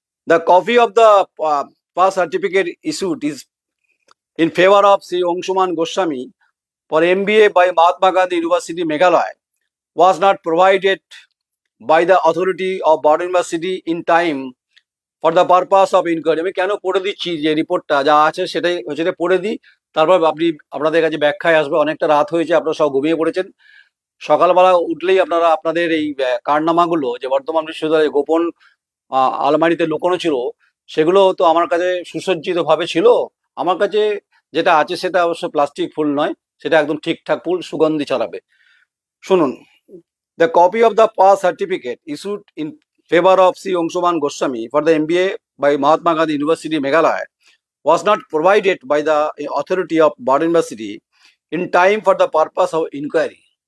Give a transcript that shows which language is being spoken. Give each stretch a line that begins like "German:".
English: The copy of the pass certificate issued is in favor of Sri Angshuman Goswami for MBA by Mahatma Gandhi University, Meghalaya, was not provided by the authority of Baroda University in time for the purpose of inquiry.
Bangla: আমি কেন পড়ে দিচ্ছি যে রিপোর্টটা যা আছে সেটাই হচ্ছে পড়ে দিই, তারপর আপনাদের কাছে ব্যাখ্যায় আসবে। অনেকটা রাত হয়েছে, আপনারা সব ঘুমিয়ে পড়েছেন। সকালবেলা উঠলেই আপনারা আপনাদের এই কারনামাগুলো যে বর্ধমান বিশ্ববিদ্যালয়ে গোপন আলমারিতে লুকোনো ছিল, সেগুলো তো আমার কাছে সুসজ্জিত ভাবে ছিল। আমার কাছে যেটা আছে সেটা অবশ্য প্লাস্টিক ফুল নয়, সেটা একদম ঠিকঠাক ফুল, সুগন্ধি ছড়াবে। শুনুন,
English: the copy of the pass certificate issued in favor of Sri Angshuman Goswami for the MBA by Mahatma Gandhi University, Meghalaya, was not provided by the authority of Baroda University in time for the purpose of inquiry.